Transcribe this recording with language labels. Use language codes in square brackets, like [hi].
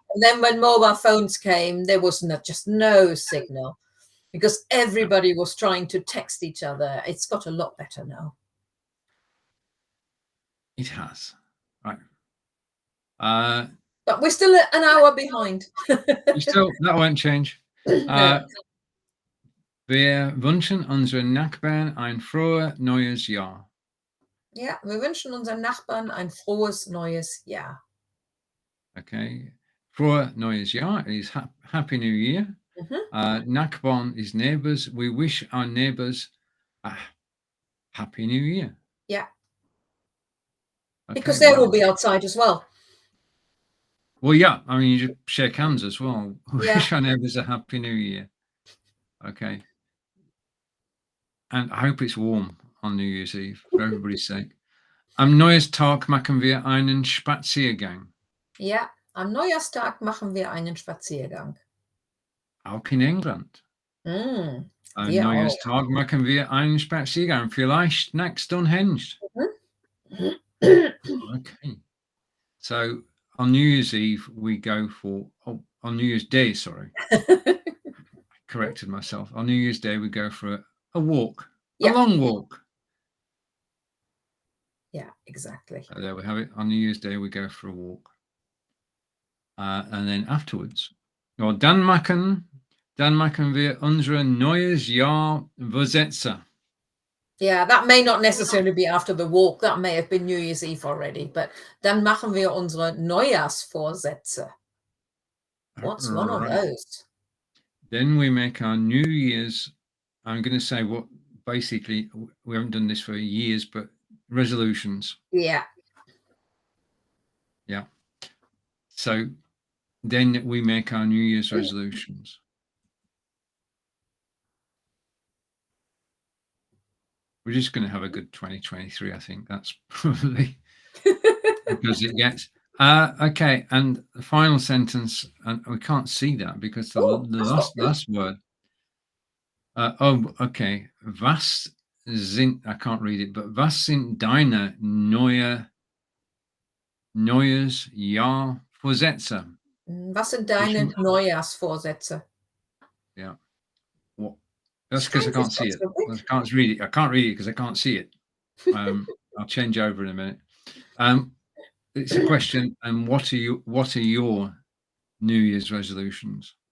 [en] And then when mobile phones came, there was just no signal because everybody was trying to text each other. It's got a lot better now. It has. Right. But we're still an hour behind. That won't change. No. [de] Wir wünschen unseren Nachbarn ein frohes neues Jahr. Ja, wir wünschen unseren Nachbarn ein frohes neues Jahr. [en] Okay. Frohes neues Jahr is Happy New Year. Nachbarn is neighbors. We wish our neighbors a Happy New Year. Yeah. Okay, Because they will be outside as well. Well, yeah. I mean, you just shake hands as well. We wish our neighbors a Happy New Year. Okay. And I hope it's warm on New Year's Eve for everybody's sake. [de] Am Neujahrstag machen wir einen Spaziergang. Ja, am Neujahrstag machen wir einen Spaziergang. Auch in England. Am Wir auch. Neujahrstag machen wir einen Spaziergang. Vielleicht next unhinged. Okay. [en] So on New Year's Eve, we go for, on New Year's Day, sorry. I corrected myself. On New Year's Day, we go for a walk, a long walk. Yeah, exactly. So there we have it. On New Year's Day, we go for a walk. [de] And then afterwards, or Dann machen wir unsere Neujahrsvorsätze. [en] Yeah, that may not necessarily be after the walk. That may have been New Year's Eve already. [de] But dann machen wir unsere Neujahrsvorsätze. [en] What's one of those? Then we make our New Year's, I'm going to say what, basically, we haven't done this for years, but resolutions. Yeah. Yeah. So then we make our New Year's resolutions. We're just going to have a good 2023, I think. That's probably because it gets... okay, and the final sentence, and we can't see that because the last word. [de] Okay. Was sind, I can't read it, but was sind deine Neujahrsvorsätze? Was sind deine Neujahrsvorsätze? [en] Yeah. What? That's because I can't see it. I can't read it. I can't read it because I can't see it. I'll change over in a minute. It's a question. And what are your New Year's resolutions?